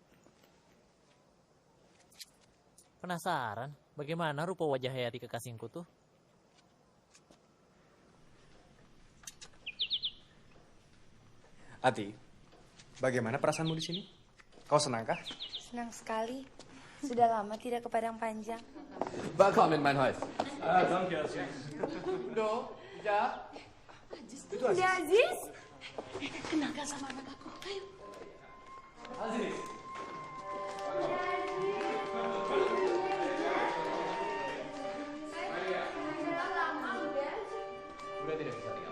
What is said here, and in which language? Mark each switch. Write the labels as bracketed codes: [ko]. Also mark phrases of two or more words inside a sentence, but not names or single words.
[id] Penasaran bagaimana rupa wajah Hayati kekasihku tuh? Ati, bagaimana perasaanmu di sini? Kau senangkah? Senang sekali. Sudah lama tidak ke Padang Panjang. [nl] Welkom in mijn huis. Dank je, Aziz. [id] Bundo, ja. Itu Aziz. Kenalkan sama anak aku. Ayo. Aziz. Sudah tidak bisa tinggal.